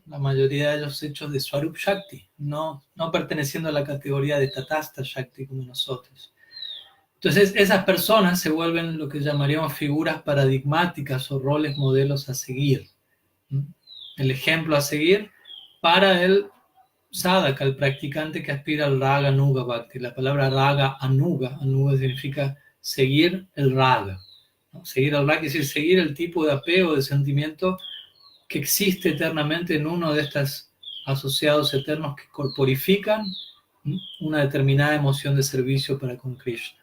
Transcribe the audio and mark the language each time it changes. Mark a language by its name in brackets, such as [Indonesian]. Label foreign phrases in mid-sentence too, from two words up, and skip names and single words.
[Spanish] La mayoría de ellos hechos de [Sanskrit] Swarup Shakti, [Spanish] no perteneciendo a la categoría de [Sanskrit] Tatastha Shakti [Spanish] como nosotros. Entonces esas personas se vuelven lo que llamaríamos figuras paradigmáticas o roles modelos a seguir. El ejemplo a seguir para el sadhaka, el practicante que aspira al [Sanskrit] raga anuga bhakti. [Spanish] La palabra [Sanskrit] raga anuga [Spanish] significa seguir el raga. ¿No? Seguir el raga quiere decir seguir el tipo de apego, de sentimiento que existe eternamente en uno de estos asociados eternos que corporifican una determinada emoción de servicio para con Krishna.